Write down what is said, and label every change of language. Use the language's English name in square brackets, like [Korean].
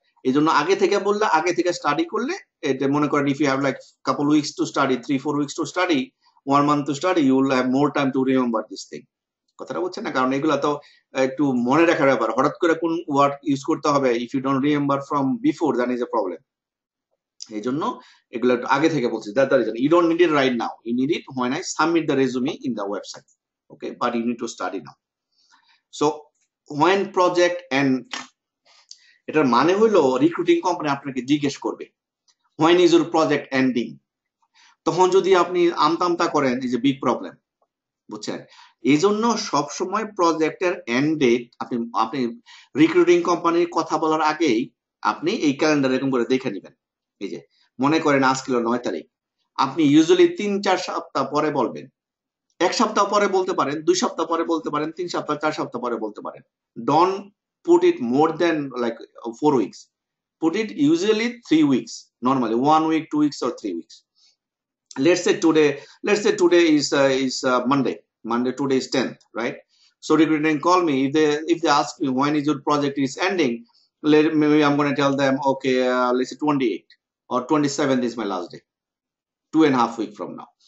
[Bangla] এই জন্য আগে থেকে বললে, আগে থেকে স্টাডি করলে, এটা মনে করেন [English] If you have like couple weeks to study, 3-4 weeks to study, 1 month to study, you will have more time to remember this thing. [Bangla] কথাটা বুঝছেন না? কারণ এগুলা তো একটু মনে রাখার ব্যাপার, হঠাৎ করে কোন ওয়ার্ড ইউজ করতে হবে, [English] If you don't remember from before, that is a problem. [Bangla] এই জন্য এগুলো একটু আগে থেকে বলছি, [English] That the reason. You don't need it right now, you need it when I submit the resume in the website, okay, but you need to study now. So when project end, [Bangla] এটার মানে হলো recruiting company আপনাকে জিজ্ঞেস করবে [English] when is your project ending। [Bangla] তখন যদি আপনি আমতামতা করেন, এই যে বিগ প্রবলেম, বুঝছেন? এই জন্য সবসময় প্রজেক্টের এন্ড ডেট আপনি রিক্রুটিং কোম্পানির কথা বলার আগেই আপনি এই ক্যালেন্ডার এরকম করে দেখে নেবেন। এই যে মনে করেন আজকে 9 তারিখ, আপনি ইউজুয়ালি 3-4 সপ্তাহ পরে বলবেন, 1 সপ্তাহ পরে বলতে পারেন, 2 সপ্তাহ পরে বলতে পারেন, 3 সপ্তাহ 4 সপ্তাহ পরে বলতে পারেন। [English] Don't put it more than like 4 weeks, put it usually 3 weeks, normally 1 week, 2 weeks or 3 weeks. let's say today is Monday, today is 10th, right? So recruiting call me, if they ask me when is your project is ending, maybe I'm going to tell them, okay, let's say 28 or 27th is my last day, 2.5 weeks from now.